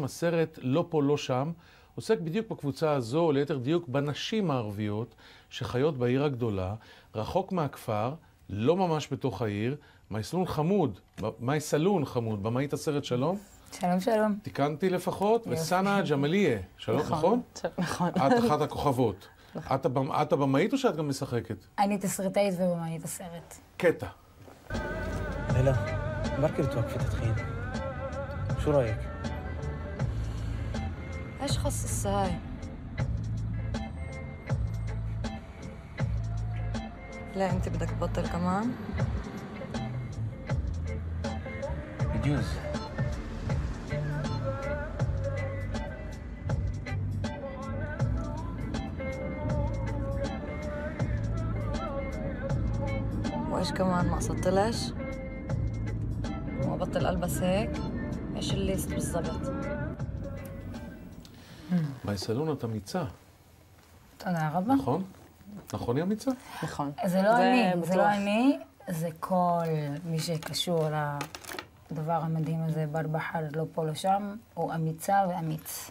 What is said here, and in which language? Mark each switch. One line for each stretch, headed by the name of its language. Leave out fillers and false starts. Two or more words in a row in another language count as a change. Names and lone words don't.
Hebrew: הסרט לא פה לא שם עוסק בדיוק בקבוצה הזו, או ליתר דיוק בנשים הערביות שחיות בעיר הגדולה, רחוק מהכפר, לא ממש בתוך העיר. מאי סלון חמוד, במאית הסרט שלום. שלום, שלום. תיקנתי לפחות, וסנה ג'מאליה, שלום, נכון? נכון. את אחת הכוכבות. את הבמאית או שאת גם משחקת? אני תסריטאית ובמאית הסרט. קטע.
Arabic: هلا بركي بتوقفي تدخين شو رايك؟ ايش خص هاي؟ لا انت بدك تبطل كمان؟ بجوز وايش كمان ما قصدتلش؟ وابطل البس هيك؟ ايش الليست بالضبط؟
Hebrew: מאי סלון את אמיצה, תודה רבה. נכון? נכון היא אמיצה? נכון. זה לא אני, זה כל מי שקשור לדבר המדהים הזה, ברבחר, לא פה לא שם, הוא אמיצה ואמיץ.